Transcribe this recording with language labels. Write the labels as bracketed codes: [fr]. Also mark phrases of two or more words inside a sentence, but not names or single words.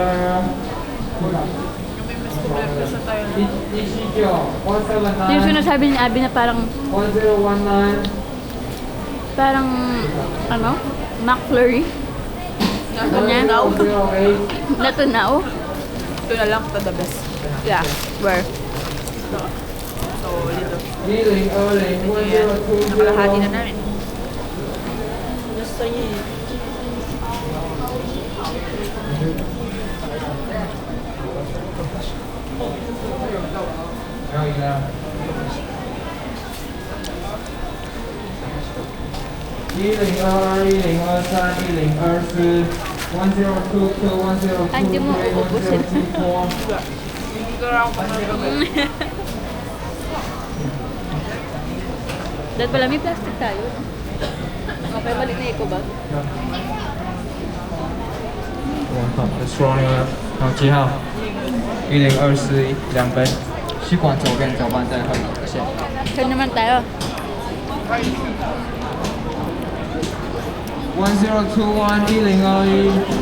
[tl] Sa tayo. Yung 179 sinasabi ni Abby na parang 1019 ano? McFlurry. Ganyan. 1008 Natunaw. Ito na lang, ito [en] the best. Yeah. Where? [tl] So, dito. Healing Erling Nakalahati na 1020 namin. Gusto niya eh. Healing Erling 1022 1022 Hindi mo uubusin. 1024 Hindi ko lang pang Dahil pala may plastic tayo. Okay, balik na [en] eco bag. [zh] 双牛然后记号1024两杯，吸管左边搅拌再喝一下。 [tl] Saan naman tayo? 1021 1021